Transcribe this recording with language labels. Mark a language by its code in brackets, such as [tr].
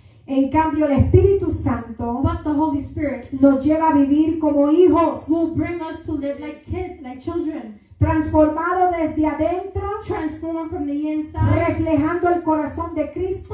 [es] En cambio, el Espíritu Santo [en] But the Holy Spirit [es] nos lleva a vivir como hijos, [en] will bring us to live like kids, like children, [es] transformados desde adentro, [en] transformed from the inside, [es] reflejando el corazón de Cristo